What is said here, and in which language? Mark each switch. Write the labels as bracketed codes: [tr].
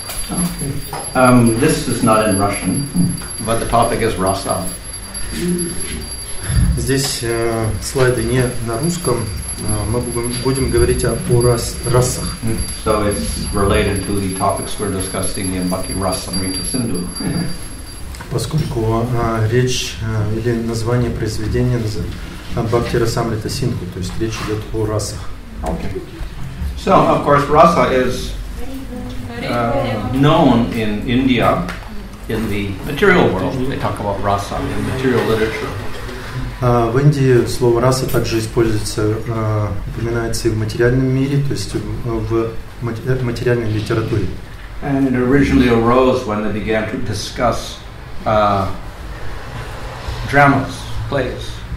[en] Okay. This is not in Russian, but the topic is rasa. [ru] Здесь слайды не на русском, мы будем говорить о расах. [en] So it's related to the topics we're discussing in Bhakti Rasamrita Sindhu. [ru] Поскольку речь или название произведения Бхакти Расамрита Синдху, то есть речь идет о расах. [en] Okay. So of course rasa is known in India in the material world. They talk about rasa in material literature. [ru] В Индии слово раса также используется, упоминается и в материальном мире, то есть в материальной литературе. [en] And it originally arose when they began to discuss dramas, plays.